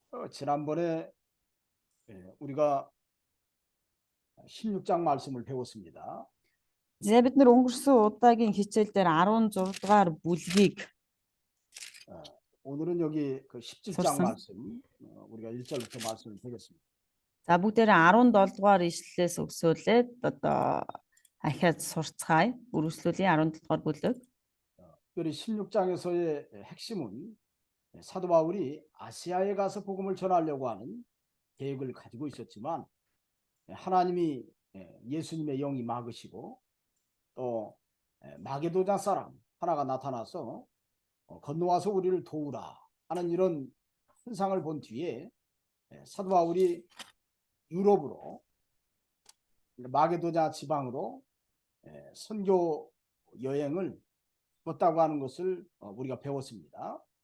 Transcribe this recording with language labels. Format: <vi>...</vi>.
<ko>지난번에 우리가 16장 말씀을 배웠습니다.</ko> <mn>За бид нар өнгөрсөн удаагийн хичээл дээр 16 дугаар бүлгийг</mn> <ko>오늘은 여기 그 17장</ko> <mn>сурсан.</mn> <ko>말씀 우리가 1절부터 말씀을 드리겠습니다.</ko> <mn>За бүгдээрээ 17 дугаар ишлэлээс өсөөлээд одоо ахиад сурцгаая. Үргэлжлүүлээ 17 дугаар бүлэг.</mn> <ko>특별히 16장에서의 핵심은 사도 바울이 아시아에 가서 복음을 전하려고 하는 계획을 가지고 있었지만 하나님이 예수님의 영이 막으시고 또 마게도냐 사람 하나가 나타나서 건너와서 우리를 도우라 하는 이런 현상을 본 뒤에 사도 바울이 유럽으로 마게도냐 지방으로 선교 여행을 걷다고 하는 것을 우리가 배웠습니다.</ko>